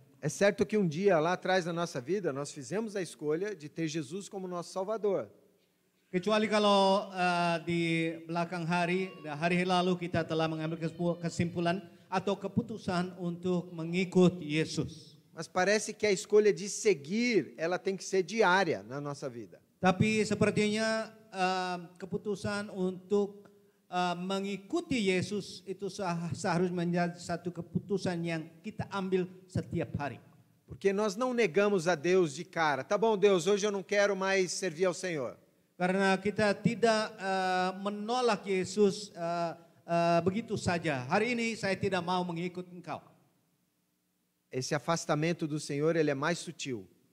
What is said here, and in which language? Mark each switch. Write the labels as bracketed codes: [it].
[pt] É certo que um dia lá atrás na nossa vida, nós fizemos a escolha de ter Jesus como nosso Salvador. [id] Kecuali kalau di belakang hari lalu kita telah mengambil kesimpulan atau keputusan untuk mengikut Yesus. [pt] Mas parece que a escolha de seguir, ela tem que ser diária na nossa vida. [id] Tapi sepertinya keputusan untuk mengikuti Yesus itu seharusnya menjadi satu keputusan yang kita ambil setiap hari. [pt] Porque nós não negamos a Deus de cara. Tá bom, Deus, hoje eu não quero mais servir ao Senhor. [id] Karena kita tidak menolak Yesus begitu saja. Hari ini saya tidak mau mengikut Engkau. [pt] Esse afastamento do Senhor, ele é mais sutil.